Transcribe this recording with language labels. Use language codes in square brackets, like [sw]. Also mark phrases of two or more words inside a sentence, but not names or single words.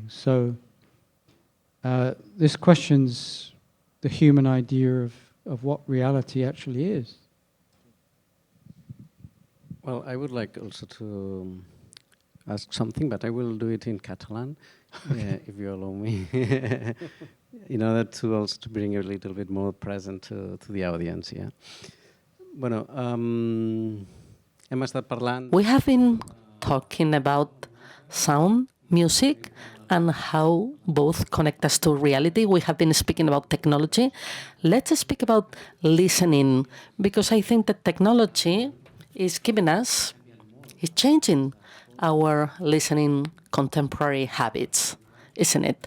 [en] So this questions the human idea of what reality actually is. Well, I would like also to ask something, but I will do it in Catalan, if you allow me, in order to also to bring a little bit more present to the audience. Yeah. [ca] Bueno, hem estat parlant. [en] We have been talking about sound, music, and how both connect us to reality. We have been speaking about technology. Let's speak about listening, because I think that technology is giving us, is changing our listening contemporary habits, isn't it?